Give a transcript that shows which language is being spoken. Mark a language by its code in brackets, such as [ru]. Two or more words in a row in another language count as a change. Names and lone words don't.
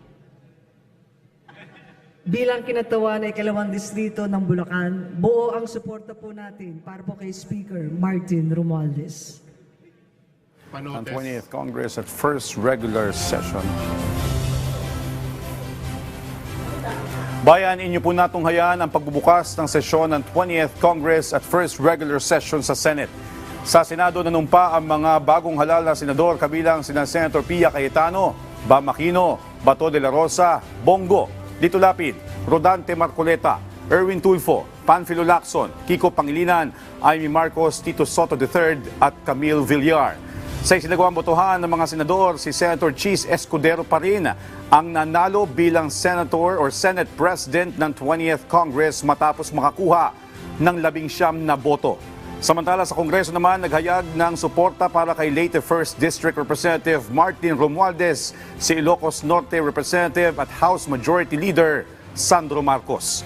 [tl] Bilang kinatawan ay ikalawang distrito ng Bulacan, buo ang suporta po natin para po kay Speaker Martin Romualdez. Ang 20th Congress at [en] first regular session. [tl] Bayan, inyo po natunghayan ang pagbubukas ng sesyon ng 20th Congress at [en] first regular session [tl] sa Senate. Sa Senado nanumpa ang mga bagong halal na senador kabilang sina Senator Pia Cayetano, Bam Aquino, Bato de la Rosa, Bongo, Lito Lapid, Rodante Marcoleta, Erwin Tulfo, Panfilo Lacson, Kiko Pangilinan, Amy Marcos, Tito Soto III at Camille Villar. Sa isinagawang botohan ng mga senador, si Senator Cheese Escudero pa rin ang nanalo bilang Senator or Senate President ng 20th Congress matapos makakuha ng 19 na boto. Samantala sa Kongreso naman, naghayag ng suporta para kay late 1st District Representative Martin Romualdez, si Ilocos Norte Representative at House Majority Leader Sandro Marcos.